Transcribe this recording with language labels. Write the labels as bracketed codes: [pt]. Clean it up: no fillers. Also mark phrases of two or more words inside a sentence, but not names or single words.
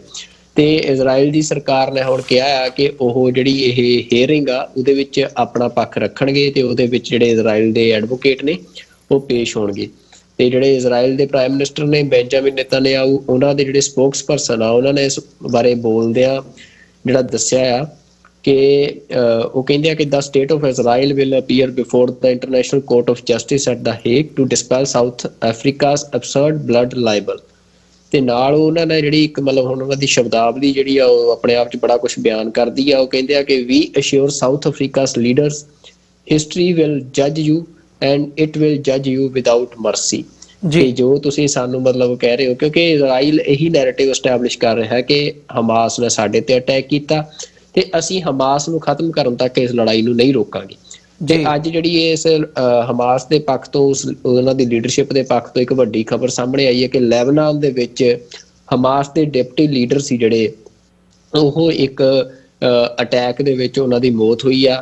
[pa] ਤੇ ਇਜ਼ਰਾਈਲ ਦੀ ਸਰਕਾਰ ਨੇ ਹੁਣ ਕਿਹਾ ਆ ਕਿ ਉਹ ਜਿਹੜੀ ਇਹ ਹੀਅਰਿੰਗ ਆ ਉਹਦੇ ਵਿੱਚ ਆਪਣਾ ਪੱਖ ਰੱਖਣਗੇ ਤੇ ਉਹਦੇ ਵਿੱਚ ਜਿਹੜੇ ਇਜ਼ਰਾਈਲ ਦੇ ਐਡਵੋਕੇਟ ਨੇ ਉਹ ਪੇਸ਼ ਹੋਣਗੇ। ਤੇ ਜਿਹੜੇ ਇਜ਼ਰਾਈਲ ਦੇ [en] prime minister [pa] ਨੇ ਬੈਂਜਾਮਿਨ ਨੇਤਨਯਾਹੂ, ਉਹਨਾਂ ਦੇ ਜਿਹੜੇ ਸਪੋਕਸ ਪਰਸਨ ਆ, ਉਹਨਾਂ ਨੇ ਇਸ ਬਾਰੇ ਬੋਲਦਿਆਂ ਜਿਹੜਾ ਦੱਸਿਆ ਆ ਕਿ ਉਹ ਕਹਿੰਦੇ ਆ ਕਿ [en] the state of Israel will appear before the International Court of Justice at the Hague to dispel South Africa's absurd blood libel। [pa] ਤੇ ਨਾਲ ਉਹਨਾਂ ਨੇ ਜਿਹੜੀ ਇੱਕ ਮਤਲਬ ਹੁਣ ਉਹਨਾਂ ਦੀ ਸ਼ਬਦਾਵਲੀ ਜਿਹੜੀ ਆ ਉਹ ਆਪਣੇ ਆਪ 'ਚ ਬੜਾ ਕੁਛ ਬਿਆਨ ਕਰਦੀ ਆ। ਉਹ ਕਹਿੰਦੇ ਆ ਕਿ [en] we assure South Africa's leaders history will judge you and it will judge you without mercy। [pa] ਜੀ ਜੋ ਤੁਸੀਂ ਸਾਨੂੰ ਮਤਲਬ ਕਹਿ ਰਹੇ ਹੋ, ਕਿਉਂਕਿ ਇਜ਼ਰਾਈਲ ਇਹੀ [en] narrative establish [pa] ਕਰ ਰਿਹਾ ਕਿ ਹਮਾਸ ਨੇ ਸਾਡੇ ਤੇ ਅਟੈਕ ਕੀਤਾ ਤੇ ਅਸੀਂ ਹਮਾਸ ਨੂੰ ਖਤਮ ਕਰਨ ਤੱਕ ਇਸ ਲੜਾਈ ਨੂੰ ਨਹੀਂ ਰੋਕਾਂਗੇ। ਤੇ ਅੱਜ ਜਿਹੜੀ ਇਸ ਹਮਾਸ ਦੇ ਪੱਖ ਤੋਂ ਉਹਨਾਂ ਦੀ ਲੀਡਰਸ਼ਿਪ ਦੇ ਪੱਖ ਤੋਂ ਇੱਕ ਵੱਡੀ ਖਬਰ ਸਾਹਮਣੇ ਆਈ ਹੈ ਕਿ ਲੈਬਨਾਨ ਦੇ ਵਿੱਚ ਹਮਾਸ ਦੇ [en] deputy leader [pa] ਸੀ ਜਿਹੜੇ ਉਹ ਇੱਕ ਅਟੈਕ ਦੇ ਵਿੱਚ ਉਹਨਾਂ ਦੀ ਮੌਤ ਹੋਈ ਆ।